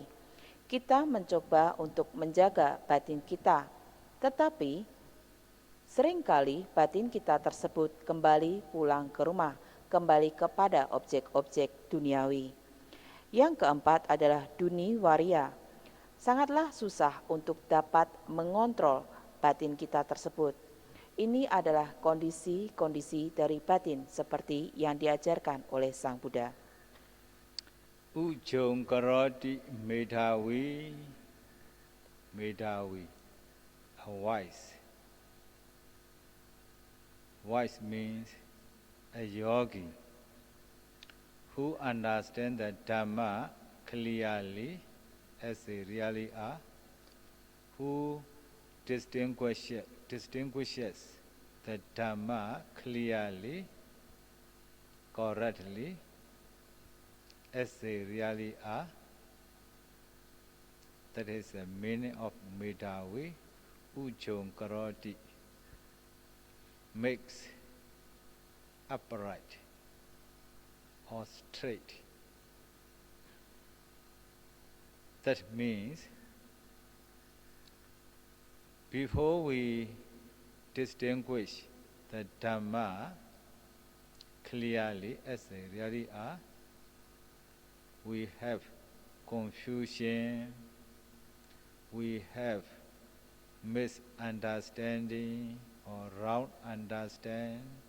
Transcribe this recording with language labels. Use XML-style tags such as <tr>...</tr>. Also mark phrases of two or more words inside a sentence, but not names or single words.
<id>Kita mencoba untuk menjaga batin kita, tetapi seringkali batin kita tersebut kembali pulang ke rumah, kembali kepada objek-objek duniawi. Yang keempat adalah duniwarya. Sangatlah susah untuk dapat mengontrol batin kita tersebut. Ini adalah kondisi-kondisi dari batin seperti yang diajarkan oleh Sang Buddha.</id> <pi>Ujjong karoti medhavi,</pi> <en>a wise. Wise means a yogi who understands the Dhamma clearly as they really are, who distinguishes the Dhamma clearly, correctly, as they really are. That is the meaning of medhavi.</en> <pi>Ujjong karoti,</pi> <en>makes upright or straight. That means before we distinguish the Dhamma clearly as they really are, we have confusion, we have misunderstanding or wrong understanding.</en>